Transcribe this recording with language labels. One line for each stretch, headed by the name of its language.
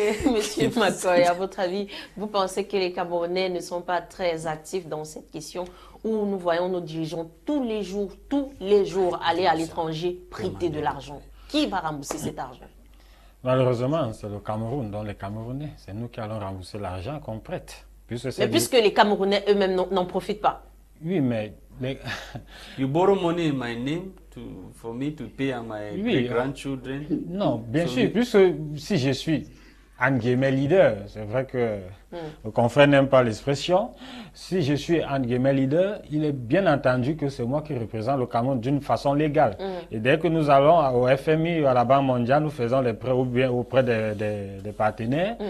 French: Monsieur Maccoy, à votre avis, vous pensez que les Camerounais ne sont pas très actifs dans cette question où nous voyons nos dirigeants tous les jours aller à l'étranger prêter de l'argent? Qui va rembourser cet argent? Malheureusement, c'est le Cameroun, donc les Camerounais. C'est nous qui allons rembourser l'argent qu'on prête. Mais puisque les Camerounais eux-mêmes n'en profitent pas. Oui, mais...
English: You borrow money in my name for me to pay on my grandchildren?
French: Non, bien sûr, puisque si je suis entre guillemets leader, c'est vrai que le confrère n'aime pas l'expression. Si je suis entre guillemets leader, il est bien entendu que c'est moi qui représente le Cameroun d'une façon légale. Et dès que nous allons au FMI ou à la Banque mondiale, nous faisons les prêts ou bien auprès des partenaires.